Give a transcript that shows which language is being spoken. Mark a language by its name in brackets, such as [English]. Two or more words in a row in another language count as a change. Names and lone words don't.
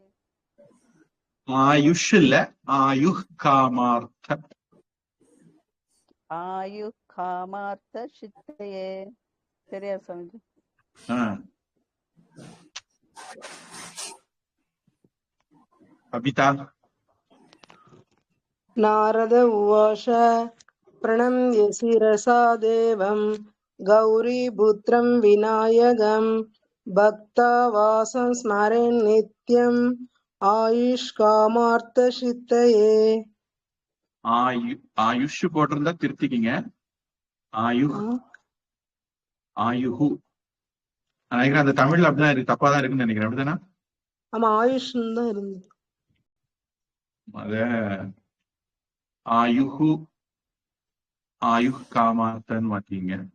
[Tamil] ஆயுஷ் இல்ல, [Sanskrit] आयुः कामार्थ. आयुः कामार्थ सिद्धये. [Tamil] சரியா சுவாமிஜி? அபிதா. [Sanskrit] नारद उवाच प्रणम्य शिरसा देवं गौरीपुत्रं विनायकं भक्तावासं स्मरेन् नित्यम् आयुष्कामार्थसिद्धये. [Tamil] ஆயுஷ் போட்டிருந்தா திருத்திக்கிங்க. ஆயுஹு நினைக்கிறேன். அந்த தமிழ்ல அப்படிதான் இருக்கு, தப்பாதான் இருக்குன்னு நினைக்கிறேன். அப்படிதானே? ஆமா, ஆயுஷ் தான் இருந்தது. அத [Sanskrit] आयुः आयुः [Tamil] காமார்த்தன்னு மாத்தீங்க.